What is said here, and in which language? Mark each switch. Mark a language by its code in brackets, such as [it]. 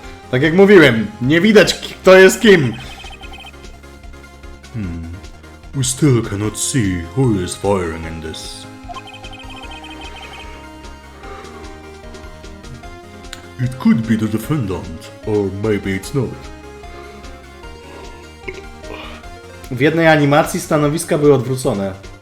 [pl] Tak jak mówiłem, nie widać kto jest kim. [en] We still cannot see who is firing in this. It could be the defendant, or maybe it's not. [pl] W jednej animacji stanowiska były odwrócone.